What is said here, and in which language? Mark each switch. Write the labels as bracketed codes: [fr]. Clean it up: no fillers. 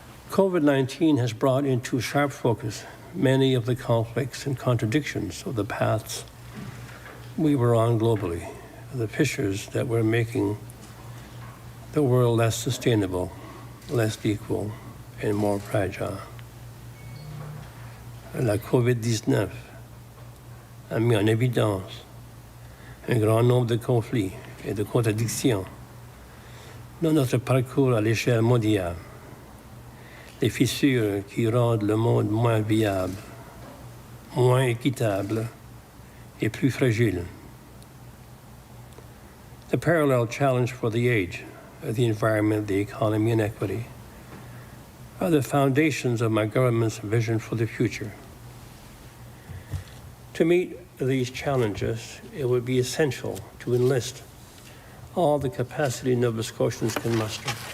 [en] COVID-19 has brought into sharp focus many of the conflicts and contradictions of the paths we were on globally, the fissures that were making the world less sustainable, less equal, and more fragile. [fr] La COVID-19 a mis en évidence un grand nombre de conflits et de contradictions dans notre parcours à l'échelle mondiale, les fissures qui rendent le monde moins viable, moins équitable et plus fragile. [en] The parallel challenge for the age, the environment, the economy, and equity are the foundations of my government's vision for the future. To meet these challenges, it would be essential to enlist all the capacity Nova Scotians can muster.